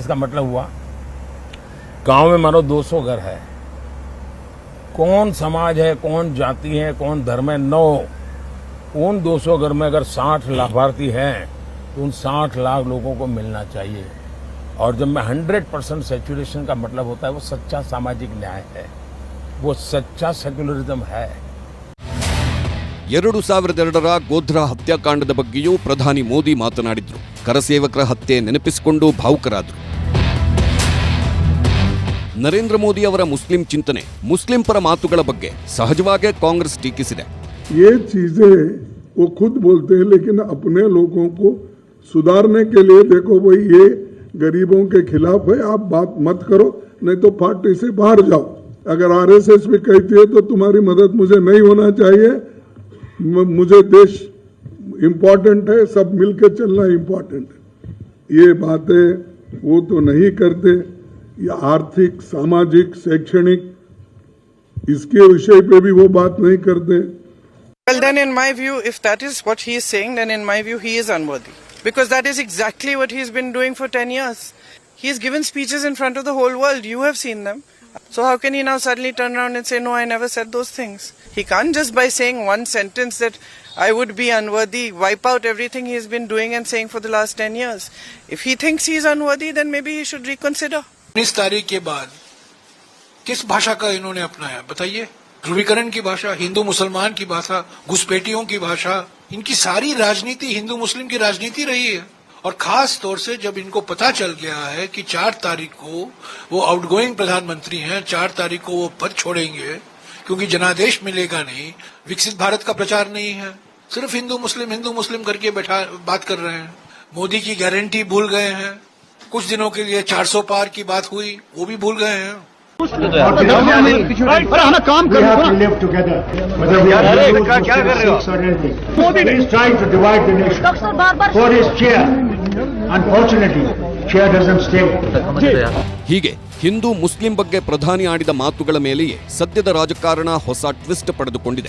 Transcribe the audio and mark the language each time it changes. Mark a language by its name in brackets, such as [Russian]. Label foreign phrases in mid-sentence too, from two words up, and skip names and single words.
[Hindi] इसका मतलब हुआ गांव में मानो 200 घर है, कौन समाज है, कौन जाति है, कौन धर्म है, 9 उन 200 घर में अगर 60 लाभार्थी हैं तो उन 60 लाख लोगों को मिलना चाहिए। और जब मैं 100% सैचुरेशन का मतलब होता है वो सच्चा सामाजिक न्याय है, वो सच्चा सेक्युलरिज्म है। [Kannada] 2002ರ ಗೋಧ್ರಾ ಹತ್ಯಾಕಾಂಡದ ಬಗ್ಗೆಯೂ ಪ್ರಧಾನಿ ಮೋದಿ ಮಾತನಾಡಿದ್ರು. ಕರಸೇವಕರ ಹತ್ಯೆ ನೆನಪಿಸಿಕೊಂಡು ಭಾವುಕರಾದರು. ನರೇಂದ್ರ ಮೋದಿ ಅವರ ಮುಸ್ಲಿಂ ಚಿಂತನೆ, ಮುಸ್ಲಿಂ ಪರ ಮಾತುಗಳ ಬಗ್ಗೆ ಸಹಜವಾಗೇ ಕಾಂಗ್ರೆಸ್ ಟೀಕಿಸಿದೆ. [Hindi] ये चीजें वो खुद बोलते हैं, लेकिन अपने लोगों को सुधारने के लिए देखो भाई ये गरीबों के खिलाफ है, आप बात मत करो, नहीं तो पार्टी से बाहर जाओ। अगर आरएसएस भी कहती है तो तुम्हारी मदद मुझे नहीं होना चाहिए, मुझे देश इम्पोर्टेंट है, सब मिलकर चलना इम्पोर्टेंट है। ये बातें वो तो नहीं करते। ये आर्थिक, सामाजिक, शैक्षणिक, इसके विषय पे भी वो बात नहीं करते। [English] Well, then in my view, if that is what he is saying, then in my view he is unworthy. Because that is exactly what he's been doing for 10 years. He has given speeches in front of the whole world. You have seen them. So how can he now suddenly turn around and say, no, I never said those things? He can't just by saying one sentence that I would be unworthy, wipe out everything he's been doing and saying for the last 10 years. If he thinks he's unworthy, then maybe he should reconsider. [Hindi] 19 तारीख के बाद किस भाषा का इन्होंने अपनाया बताइए? ध्रुवीकरण की भाषा, हिंदू मुसलमान की भाषा, घुसपैठियों की भाषा। इनकी सारी राजनीति हिंदू मुस्लिम की राजनीति रही है। और खास तौर से जब इनको पता चल गया है कि 4 तारीख को वो आउटगोइंग प्रधानमंत्री हैं, 4 तारीख को वो पद छोड़ेंगे क्योंकि जनादेश मिलेगा नहीं, विकसित भारत का प्रचार नहीं है, सिर्फ हिंदू मुस्लिम करके बैठा बात कर रहे हैं। मोदी की गारंटी भूल गए हैं। कुछ दिनों के लिए 400 पार की बात हुई, वो भी भूल गए हैं। [Kannada] ಹೀಗೆ ಹಿಂದೂ ಮುಸ್ಲಿಂ ಬಗ್ಗೆ ಪ್ರಧಾನಿ ಆಡಿದ ಮಾತುಗಳ ಮೇಲೆಯೇ ಸದ್ಯದ ರಾಜಕಾರಣ ಹೊಸ ಟ್ವಿಸ್ಟ್ ಪಡೆದುಕೊಂಡಿದೆ.